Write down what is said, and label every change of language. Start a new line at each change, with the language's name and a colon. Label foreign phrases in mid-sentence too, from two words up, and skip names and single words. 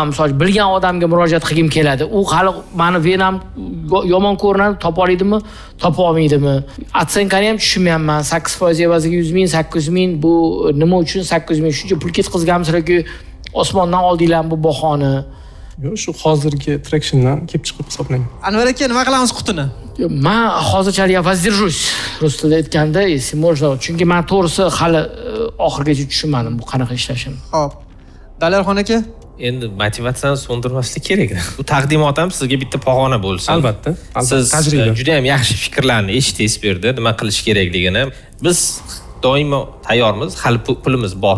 Uzbek: Misol bilgan odamga murojaat qilgim keladi. U hali meni venam yomon ko'rinadi, topa oladimi, topa olmaydimi? Atsenkani ham tushunmayapman. 8% evaziga 100 ming, 800 ming bu nima uchun 800 ming? Shuncha pul ketkazganmisizlarki osmondan oldinglarmi bu bahoni? Yo'q, shu hozirgi tractiondan kelib chiqib hisoblang. Anvar aka, nima qilamiz qutini? Men hozircha
Russian: я воздержусь.
Uzbek: Rus tilida aytganda,
Russian: если можно,
Uzbek: chunki men to'g'risi hali oxirigacha tushunmadim bu qanaqa ishlashini. Xo'p. Dalarxon aka? Endi motivatsiyani so'ndirmaslik kerak. Bu taqdimot ham sizga bitta pog'ona bo'lsin. Albatta. Siz tajriba. juda ham yaxshi fikrlarni eshitdingiz bu yerda, nima qilish kerakligini. Biz doimo tayyormiz, hali pulimiz bor.